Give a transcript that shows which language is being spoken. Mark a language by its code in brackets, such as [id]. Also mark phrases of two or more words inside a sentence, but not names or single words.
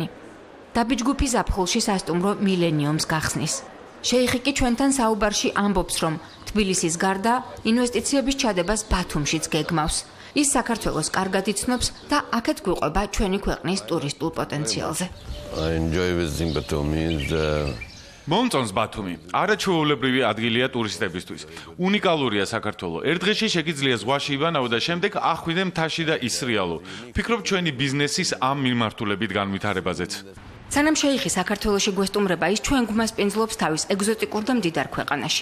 [ka] დაბიჯ ჯგუფი ზაფხულში სასტუმრო მილენიუმს გახსნის. შეიხი კი ჩვენთან საუბარში ამბობს, რომ თბილისის გარდა ინვესტიციების ჩადებას ბათუმშიც გეგმავს. ის საქართველოს კარგად იცნობს და აქეთ გვიყვება ჩვენი ქვეყნის ტურისტულ პოტენციალზე. [en] I enjoy visiting Batumi. [ka] მომწონს ბათუმი. არაჩვეულებრივი ადგილია ტურისტებისთვის. უნიკალურია საქართველო. ერთ დღეში შეგიძლია ზღვაში იბანაო და შემდეგ ახვიდე მთაში და ისრიალო. ფიქრობ ჩვენი ბიზნესის ამ მიმართულებით განვითარებაზეც. სანამ შეიხი საქართველოში გვესტუმრება, ის ჩვენ გვმასპინძლობს თავის ეგზოტიკურ და მდიდარ ქვეყანაში.